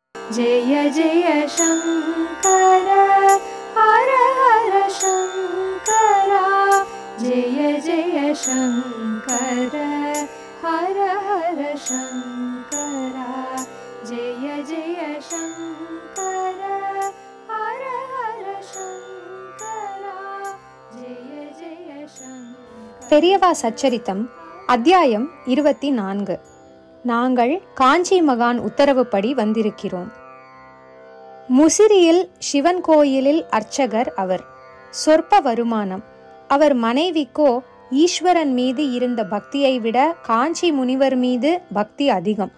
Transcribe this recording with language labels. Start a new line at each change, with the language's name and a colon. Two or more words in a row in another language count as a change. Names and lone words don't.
Sanskrit: जय जय शंकर हर हर शंकरा जय जय शंकर हर हर शंकरा जय जय शंकर हर हर शंकरा जय जय शंकर।
Tamil: பெரியவா சச்சரித்தம் அத்தியாயம் 24. நாங்கள் காஞ்சி மகான் உத்தரவுப்படி வந்திருக்கிறோம். முசிறியில் சிவன் கோயிலில் அர்ச்சகர் அவர். சொற்ப வருமானம். அவர் மனைவிக்கோ ஈஸ்வரன் மீது இருந்த பக்தியை விட காஞ்சி முனிவர் மீது பக்தி அதிகம்.